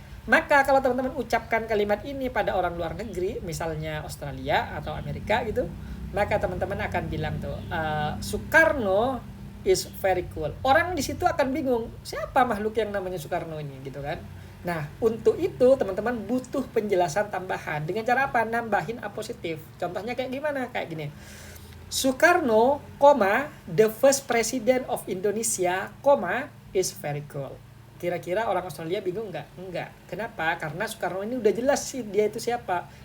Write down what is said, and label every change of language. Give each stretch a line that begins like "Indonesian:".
Indonesian: Maka kalau teman-teman ucapkan kalimat ini pada orang luar negeri, misalnya Australia atau Amerika gitu, maka teman-teman akan bilang tuh
English: Soekarno is very cool.
Indonesian: Orang di situ akan bingung, siapa makhluk yang namanya Soekarno ini gitu kan. Nah, untuk itu teman-teman butuh penjelasan tambahan. Dengan cara apa? Nambahin apositif. Contohnya kayak gimana? Kayak gini.
English: Soekarno, the first president of Indonesia, is very cool.
Indonesian: Kira-kira orang Australia bingung nggak? Enggak. Kenapa? Karena Soekarno ini udah jelas sih dia itu siapa.